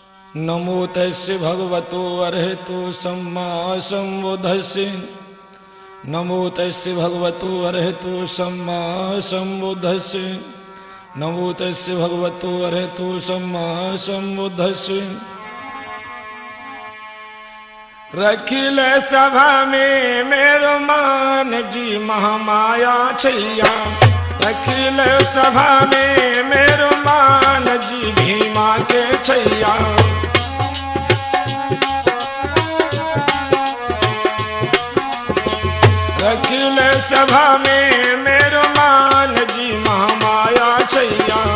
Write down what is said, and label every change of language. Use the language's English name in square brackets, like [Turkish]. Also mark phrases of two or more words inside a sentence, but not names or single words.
[Pali] नमो तस्य भगवतो अरहतो सम्मा सम्बुद्धस्य। नमो तस्य भगवतो अरहतो सम्मा सम्बुद्धस्य। नमो तस्य भगवतो अरहतो सम्मा सम्बुद्धस्य। [Hindi] रखिल सभा में मेरो मान जी महामाया छैया। रखिल सभा में मेरो मान जी भीमा के छैया। रखिल सभा में मेरो मान जी महामाया छैया।